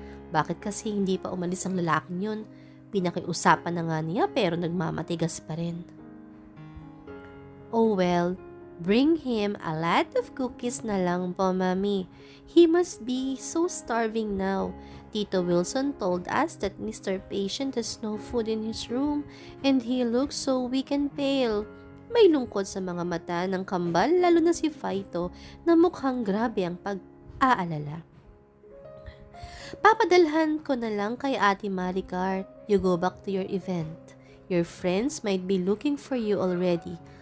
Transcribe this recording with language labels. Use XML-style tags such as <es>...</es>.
<tl>Bakit kasi hindi pa umalis ang lalaking yun? Pinakiusapan na nga niya pero nagmamatigas pa rin.</tl> <en>Oh well, bring him a lot of cookies</en> <tl>na lang po,</tl> <en>Mami. He must be so starving now. Tito Wilson told us that Mr. Patient has no food in his room and he looks so weak and pale.</en> <tl>May lungkot sa mga mata ng kambal lalo na si Faito na mukhang grabe ang pag-aalala. Papadalhan ko na lang kay Ate Maricar.</tl> <en>You go back to your event. Your friends might be looking for you already.</en>